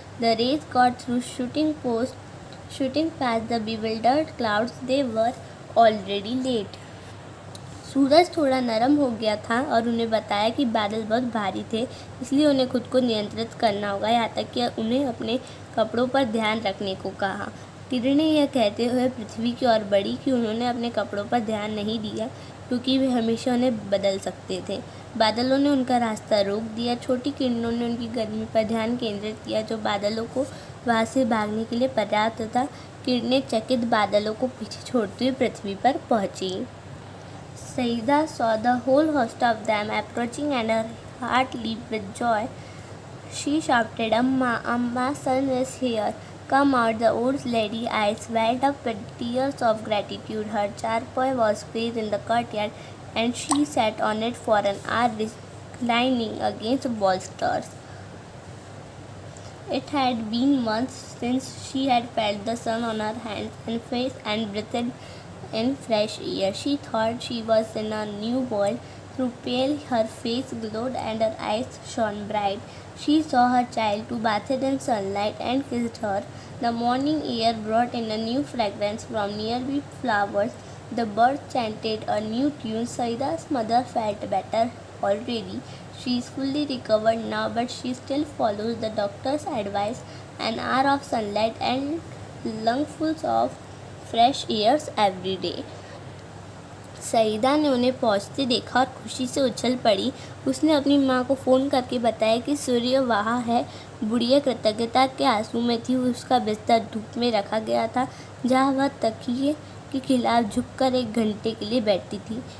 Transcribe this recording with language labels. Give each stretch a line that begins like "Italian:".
English: The rays got through shooting past the bewildered clouds. They were already late.
Hindi: सूरज थोड़ा नरम हो गया था और उन्हें बताया कि बादल बहुत भारी थे, इसलिए उन्हें खुद को नियंत्रित करना होगा, यहाँ तक कि उन्हें अपने कपड़ों पर ध्यान रखने को कहा। किरणें यह कहते हुए पृथ्वी की ओर बढ़ी कि उन्होंने अपने कपड़ों पर ध्यान नहीं दिया क्योंकि वे हमेशा उन्हें बदल सकते थे। बादलों ने उनका रास्ता रोक दिया। छोटी किरणों ने उनकी गर्मी पर ध्यान केंद्रित किया जो बादलों को वहाँ से भागने के लिए पर्याप्त था। किरणें चकित बादलों को पीछे छोड़ते हुए पृथ्वी पर पहुँची।
English: Saida saw the whole host of them approaching and her heart leaped with joy. She shouted, "Amma, Amma, sun is here." come out, the old lady's eyes welled up with tears of gratitude. Her charpoy was placed in the courtyard, and she sat on it for an hour, reclining against bolsters. It had been months since she had felt the sun on her hands and face and breathed in fresh air. She thought she was in a new world. Through pale, her face glowed and her eyes shone bright. She saw her child who bathed in sunlight and kissed her. The morning air brought in a new fragrance from nearby flowers. The birds chanted a new tune. Saida's mother felt better already. She is fully recovered now, but she still follows the doctor's advice: an hour of sunlight and lungfuls of fresh airs every day.
Hindi: Saeeda ने उन्हें पहुंचते देखा और खुशी से उछल पड़ी। उसने अपनी माँ को फ़ोन करके बताया कि सूर्य वहाँ है। बुढ़िया कृतज्ञता के आंसू में थी। उसका बिस्तर धूप में रखा गया था, जहाँ वह तकिए के खिलाफ झुककर 1 घंटे के लिए बैठती थी।